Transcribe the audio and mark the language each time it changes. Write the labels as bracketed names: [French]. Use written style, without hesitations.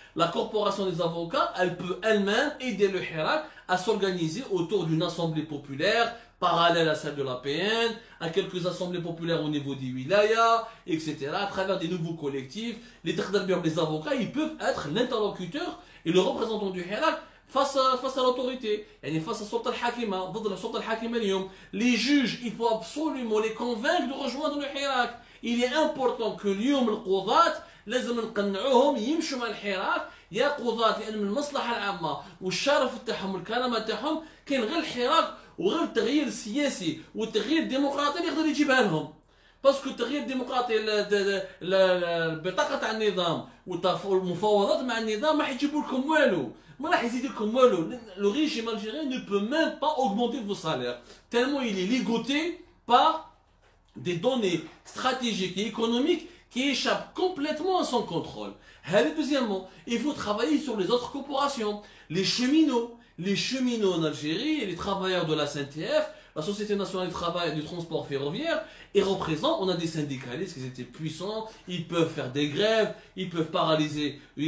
[French] La corporation des avocats, elle peut elle-même aider le Hirak à s'organiser autour d'une assemblée populaire parallèle à celle de la PN, à quelques assemblées populaires au niveau des wilayas, etc. À travers des nouveaux collectifs. Les avocats, ils peuvent être l'interlocuteur et le représentant du Hirak face à l'autorité, face à Sultan al-Hakima, les juges, il faut absolument les convaincre de rejoindre le Hirak. Il est important que [Arabic] اليوم القضاة لازم نقنعوهم يمشوا مع الحراك يا قضاة لأن من المصلحة العامة والشرف تاعهم والكرامة تاعهم كاين غير الحراك وغير التغيير السياسي والتغيير الديمقراطي اللي يقدر يجيبها لهم. باسكو التغيير الديمقراطي البطاقة تاع النظام والمفاوضات مع النظام ما حيجيبوا لكم والو. [French] Le régime algérien ne peut même pas augmenter vos salaires, tellement il est ligoté par des données stratégiques et économiques qui échappent complètement à son contrôle. Deuxièmement, il faut travailler sur les autres corporations, les cheminots en Algérie et les travailleurs de la SNTF, la Société nationale du travail et du transport ferroviaire, et représentent, on a des syndicalistes qui étaient puissants, ils peuvent faire des grèves, ils peuvent paralyser